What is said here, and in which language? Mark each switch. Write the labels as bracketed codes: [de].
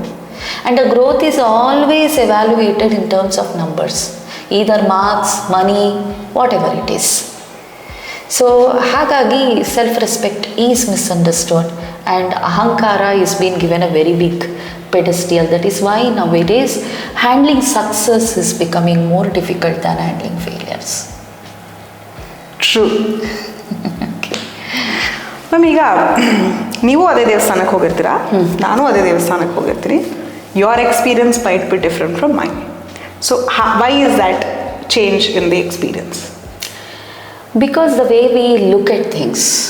[en] And a growth is always evaluated in terms of numbers, either marks, money, whatever it is. So [kn] ಹಾಗಾಗಿ [en] Self respect is misunderstood and ಅಹಂಕಾರ is been given a very big pedestal. That is why nowadays handling success is becoming more difficult than handling failures. True. [kn] Ma'am, ಈಗ ನೀವು ಅದೇ ದೇವಸ್ಥಾನಕ್ಕೆ ಹೋಗಿರ್ತೀರಾ, ನಾನು ಅದೇ ದೇವಸ್ಥಾನಕ್ಕೆ ಹೋಗಿರ್ತೀನಿ. [en] Your experience might be different from my. So why is that change in the experience? Because the way we look at things.